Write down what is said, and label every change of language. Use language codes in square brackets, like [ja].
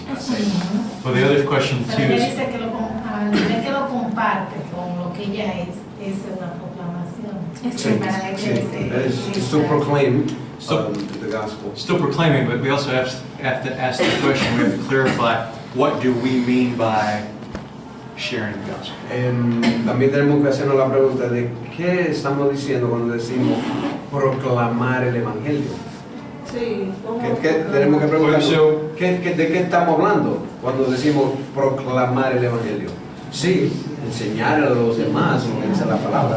[en] Well, the other question too [es] Ella is, dice que lo comparte con lo que ella es una proclamación. Sí, Para ella [en] sí, it's to proclaim the gospel. still proclaiming, but we also have to ask the question, we have to clarify, what do we mean by sharing the gospel. [es] También tenemos que hacernos la pregunta de qué estamos diciendo cuando decimos proclamar el Evangelio. Sí, Tenemos que preguntarnos, [en] So- [es] ¿de qué estamos hablando cuando decimos proclamar el Evangelio? Sí, enseñar a los demás, como dice la palabra.